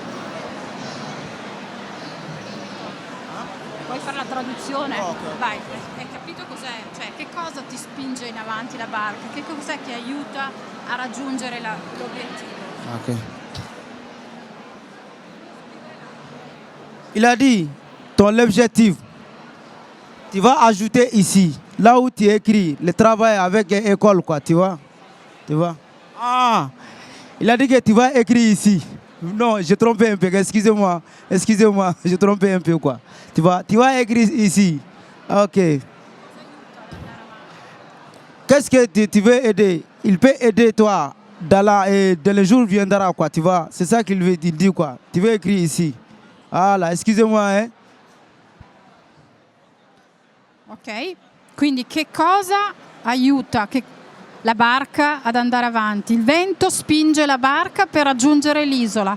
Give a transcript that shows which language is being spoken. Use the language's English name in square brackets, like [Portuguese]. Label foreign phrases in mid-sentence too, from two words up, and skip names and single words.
[Italian] Vuoi fare la traduzione? Vai, hai capito cos'è? Cioè, che cosa ti spinge in avanti la barca? Che cos'è che aiuta a raggiungere l'obiettivo? Ok. [French] Il a dit, ton objectif, tu vas ajouter ici, là où tu écris, le travail avec l'école, quoi, tu vois? Tu vois? Ah, il a dit que tu vas écrire ici. Non, j'ai trompé un peu, excusez-moi, j'ai trompé un peu, quoi. Tu vas écrire ici. Ok. Qu'est-ce que tu veux aider? Il peut aider toi dans le jour viendra, quoi, tu vois? C'est ça qu'il veut dire, quoi. Tu veux écrire ici. Voilà, excusez-moi, hein. [Italian] Ok, quindi che cosa aiuta la barca ad andare avanti? Il vento spinge la barca per raggiungere l'isola.